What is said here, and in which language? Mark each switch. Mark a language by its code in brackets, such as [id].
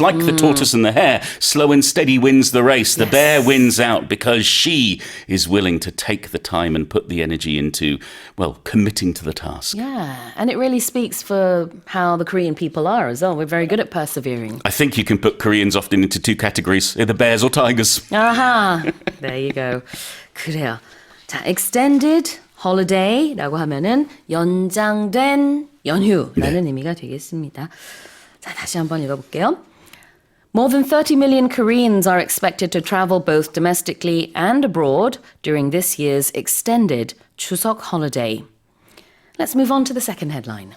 [en] Like the tortoise and the hare, slow and steady wins the race. The bear wins out because she is willing to take the time and put the energy into, well, committing to the task. Yeah, and it really speaks for how the Korean people are as well. We're very good at persevering. I think you can put Koreans often into two categories, either bears or tigers. [ko] 아하, [en] there you go. [ko] 그래요. 자, [en] extended holiday [ko] 라고 하면은 연장된 연휴라는 의미가 되겠습니다. 자, 다시 한번 읽어볼게요. [en] More than 30 million Koreans are expected to travel both domestically and abroad during this year's extended Chuseok holiday. Let's move on to the second headline.